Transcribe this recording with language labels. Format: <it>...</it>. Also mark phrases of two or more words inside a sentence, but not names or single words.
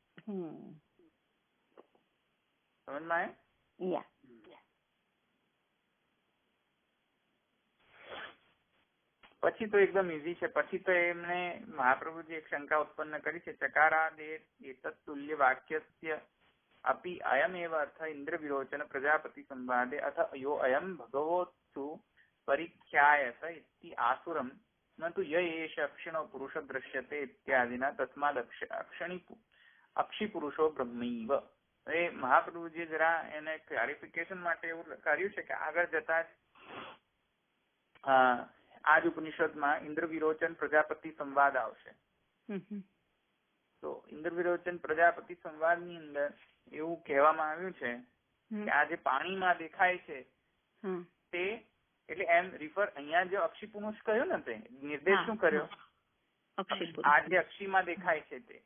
<gu>સમજમાં આવ્યું? પછી તો એકદમ ઈઝી છે. પછી તો એમણે મહાપ્રભુજી એક શંકા ઉત્પન્ન કરી છે.</gu> <sa>ચકારાદે એતत् તુલ્ય વાક્યસ્ય अपि अयमेव अर्थ इंद्र विरोचन प्रजापति संवादे अथ यो अयम भगवोत्सु परिख्यायत इति आसुरम न तो य एष अक्षिणो पुरुष दृश्यते इत्यादिना तस्माद अक्षि पुरुषो ब्रह्मैव.</sa> <gu>એ મહાપ્રભુજી જરા એને ક્લારિફિકેશન માટે એવું કર્યું છે કે આગળ જતા જ આ જ ઉપનિષદમાં ઇન્દ્ર વિરોચન પ્રજાપતિ સંવાદ આવશે. તો ઇન્દ્ર વિરોચન પ્રજાપતિ સંવાદની અંદર એવું કહેવામાં આવ્યું છે કે આ જે પાણીમાં દેખાય છે તે એટલે એમ રિફર અહીંયા જે અક્ષી પુરુષ કહ્યું ને તે નિર્દેશ શું કર્યો, આ જે અક્ષીમાં દેખાય છે તે.</gu>